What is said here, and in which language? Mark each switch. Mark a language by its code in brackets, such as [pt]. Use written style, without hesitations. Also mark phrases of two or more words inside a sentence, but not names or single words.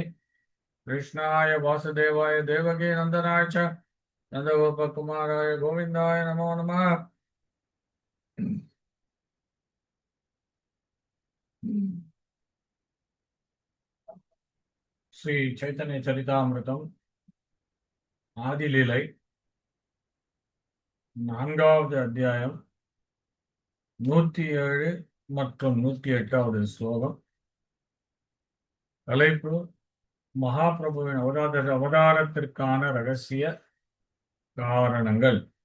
[sa] कृष्णाय वासुदेवाय देवकी नन्दनाय च नन्दगोपकुमाराय गोविन्दाय नमो नमः। [ta] श्री चैतन्य चरितामृतम ஆதிலீலை நான்காவது அத்தியாயம் 107 மற்றும் 108வது ஸ்லோகம். தலைப்பு மகாபிரபுவின் அவதாரத்திற்கான ரகசிய காரணங்கள்.